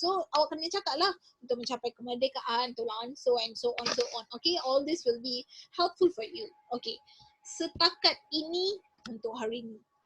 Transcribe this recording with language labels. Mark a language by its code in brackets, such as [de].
[ms] So awak kena cakap lah, untuk mencapai kemerdekaan, tolak ansur [en] and so on. Okay, all this will be helpful for you. [ms] Okay, setakat ini untuk hari ini.